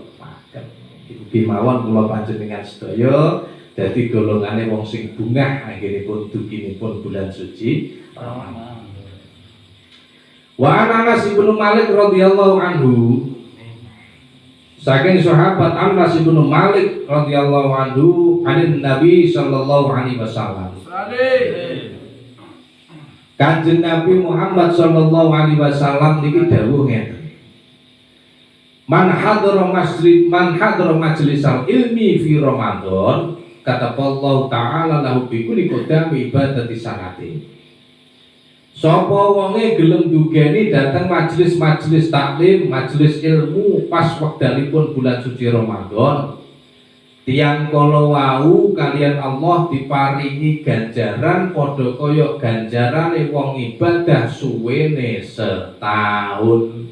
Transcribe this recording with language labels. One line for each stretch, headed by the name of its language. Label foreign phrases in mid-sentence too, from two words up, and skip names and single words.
Javanese: Ugi mawon kula panjenengan sedaya dadi golongane wong sing bungah anggenipun duginipun bulan suci Ramadan.
Arabic: وأنس بن مالك رضي الله عنه,
Javanese: saking sahabat
Arabic: أنس بن مالك رضي الله عنه عن النبي صلى الله عليه وسلم.
Javanese: Kanjeng Nabi Muhammad
Arabic: صلى الله عليه وسلم
Javanese: niki dawuh ngeten.
Arabic: من حضر مجلس العلم في رمضان كتب الله تعالى له بكل قدم عبادة سنة.
Javanese: Sapa wonge gelem dugeni dateng majelis-majelis taklim, majelis ilmu pas wekdalipun bulan suci Ramadan, tiang kala wau kalian Allah diparingi ganjaran padha kaya ganjarane wong ibadah suwene setahun.